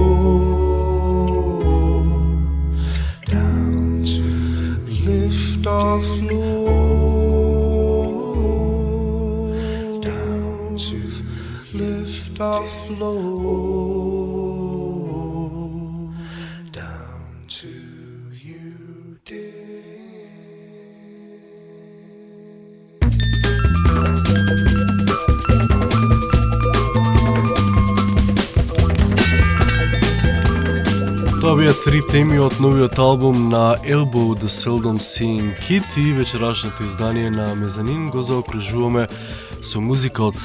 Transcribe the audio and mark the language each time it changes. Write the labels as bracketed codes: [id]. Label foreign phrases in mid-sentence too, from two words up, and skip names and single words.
[en] down to lift off low, down to lift off low, down to you, dear. [mk] Тоа беа три теми од новиот албум на Elbow The Seldom Seen Kid и вечерашното издание на Мезанин го заокружуваме со музика од